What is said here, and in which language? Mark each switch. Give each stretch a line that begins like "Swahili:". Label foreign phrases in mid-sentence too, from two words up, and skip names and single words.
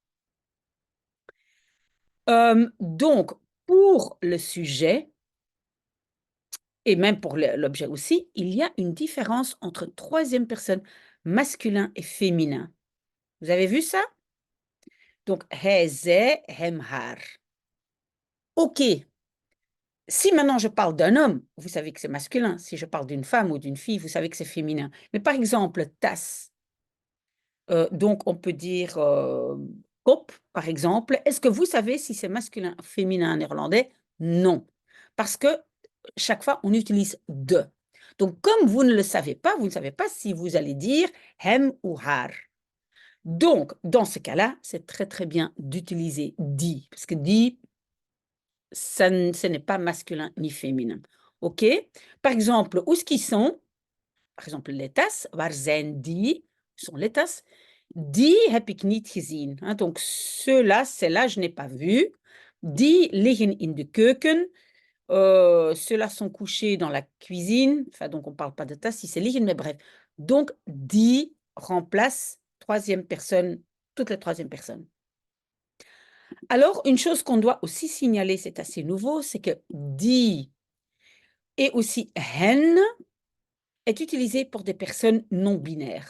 French: Donc, pour le sujet, et même pour l'objet aussi, il y a une différence entre troisième personne masculin et féminin. Vous avez vu ça? Donc,
Dutch: hij, zij, hem, haar.
French: OK. Si maintenant je parle d'un homme, vous savez que c'est masculin. Si je parle d'une femme ou d'une fille, vous savez que c'est féminin. Mais par exemple, tas, donc on peut dire kop, par exemple. Est-ce que vous savez si c'est masculin ou féminin en néerlandais? Non. Parce que chaque fois, on utilise de. Donc, comme vous ne le savez pas, vous ne savez pas si vous allez dire hem ou haar. Donc, dans ce cas-là, c'est très, très bien d'utiliser die, parce que die, ce n'est pas masculin ni féminin. OK? Par exemple, où est-ce qu'ils sont? Par exemple, les tasses,
Dutch: waar zijn die?
French: Où sont les tasses?
Dutch: Die heb ik niet gezien.
French: Hein, donc, ceux-là, celles-là, je n'ai pas vu.
Dutch: Die liggen in de keuken.
French: Ceux-là sont couchés dans la cuisine. Enfin, donc, on ne parle pas de tasses si c'est liggen, mais bref. Donc, die remplace troisième personne, toute la troisième personne. Alors, une chose qu'on doit aussi signaler, c'est assez nouveau, c'est que die et aussi hen est utilisé pour des personnes non binaires.